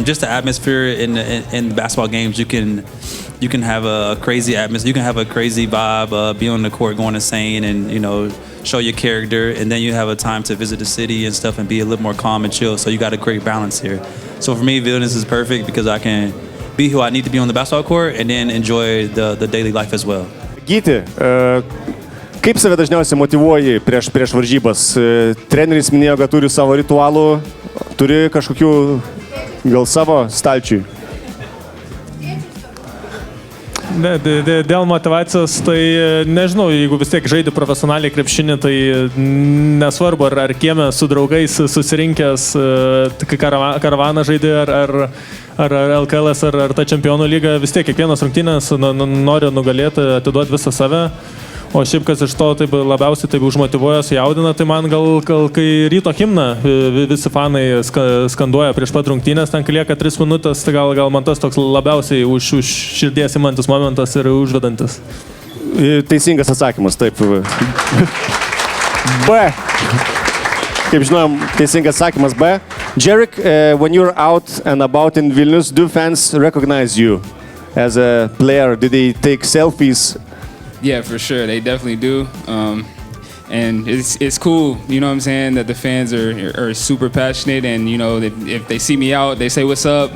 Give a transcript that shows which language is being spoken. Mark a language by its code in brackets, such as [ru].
[en] Just the atmosphere in basketball games, you can have a crazy atmosphere. You can have a crazy vibe, be on the court going insane and, show your character. And then you have a time to visit the city and stuff and be a little more calm and chill. So you got a great balance here. So for me, Vilnius is perfect because I can be who I need to be on the basketball court and then enjoy the daily life as well. [lt] Gyti, kaip save dažniausiai motyvuoji prieš varžybas? Treneris minėjo, kad turi savo ritualų, turi kažkokių gal savo stalčiui? Dėl motivacijos, tai nežinau, jeigu vis tiek žaidži profesionaliai krepšinį, tai nesvarbu, ar kieme su draugais susirinkęs karavaną žaidži, ar LKL, ar ta čempionų lyga, vis tiek kiekvienas rungtynės nori nugalėti, atiduoti visą save. O šiaip, kas iš to taip labiausiai taip užmotyvuoja, sujaudina, tai man gal kai ryto himną visi fanai skanduoja prieš pat rungtynės, ten lieka 3 minutės, tai gal man tas toks labiausiai už širdies imantis momentas ir užvedantis. Teisingas atsakymas, taip. B. Kaip žinom, teisingas atsakymas B. [en] Jarek, when you're out and about in Vilnius, do fans recognize you as a player? Do they take selfies? Yeah, for sure. They definitely do. And it's cool, you know what I'm saying, that the fans are super passionate, and, you know, if they see me out, they say, what's up?